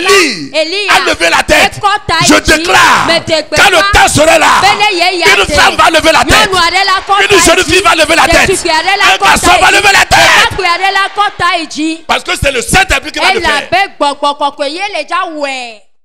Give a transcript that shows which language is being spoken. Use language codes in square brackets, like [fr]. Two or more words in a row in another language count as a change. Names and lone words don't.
[fr] Élie, [ee] Eliya. [fr] a levé la tête. [ee] Ekɔ ta [fr] Je [ee] yi dzi. [fr] déclare, [ee] Medegbe [fr] quand le [ee] va. [fr] temps serait là, [ee] Bene ye ya [fr] une [ee] te. [fr] femme va lever la tête. [ee] Nyɔnu aɖe la kɔ [fr] Une [ee] ta yi [fr] jeune [ee] dzi. [fr] fille va lever la tête. [ee] Ɖetugbi aɖe la [fr] Un [ee] kɔ [fr] garçon [ee] ta [fr] va [ee] yi dzi. [fr] lever la tête. [ee] Ɖekakpui aɖe la kɔ ta yi dzi. [fr] Parce que c'est le Saint-Esprit qui va le faire. [ee] Elabe gbɔgbɔ kɔkɔe ye le dza wɔe.